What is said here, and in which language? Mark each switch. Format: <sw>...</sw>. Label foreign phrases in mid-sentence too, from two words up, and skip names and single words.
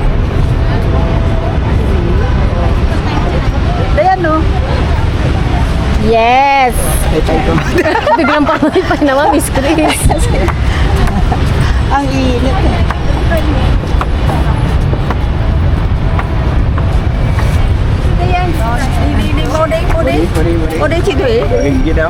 <tl>Dayan, no? Yes! Biglang pamaypay naman, Miss Chris. Ang init. Ayan.</tl> <vi>Đi vô đi, vô đi. Vô đi chị Thủy. Hình gì đâu?</vi>